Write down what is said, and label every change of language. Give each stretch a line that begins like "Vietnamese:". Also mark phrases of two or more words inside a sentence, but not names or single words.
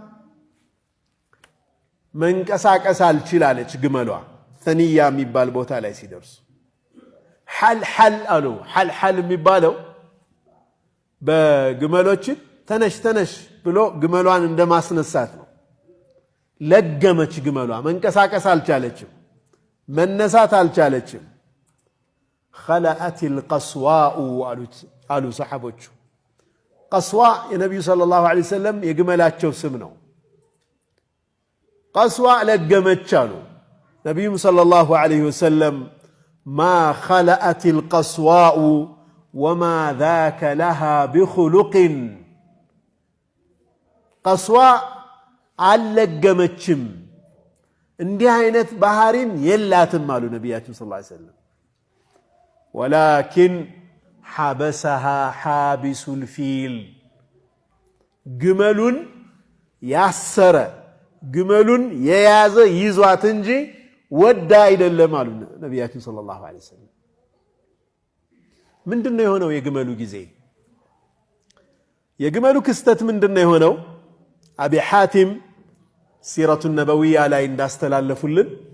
Amharic: መንቀሳቀስ አልችላለች ግመሏ ሰኒያ የሚባል ቦታ ላይ ሲደርሱ حل አሉ حل የሚባለው በግመሎች ተነሽ ብሎ ግመሏን እንደማስነሳት ነው ለገመች ግመሏ መንቀሳቀስ አልቻለችም መነሳት አልቻለችም
Arabic: خلأت القصواء
Amharic: አሉ ሰሐቦቹ قصواء የነብዩ
Arabic: صلى الله عليه وسلم
Amharic: የግመላቸው ስም ነው قصواء ለገመች አሉ ነብዩ
Arabic: صلى الله عليه وسلم ما خلأت القصواء وما ذاك لها بخلق
Amharic: قصواء አልለገመችም እንዲህ አይነት ባህሪም የላትም አሉ ነብያችን
Arabic: صلى الله عليه وسلم ولكن حبسها حابس الفيل
Amharic: ግመሉን ያሰረ ግመሉን የያዘ ይዟት እንጂ ወዳ አይደለም አሉ ነብያችን
Arabic: صلى الله عليه وسلم
Amharic: ምንድነው የሆነው የግመሉ ጊዜ የግመሉ ክስተት ምንድነው የሆነው አቢ ሐቲም
Arabic: السيرة النبوية
Amharic: ላይ እንዳስተላለፉልን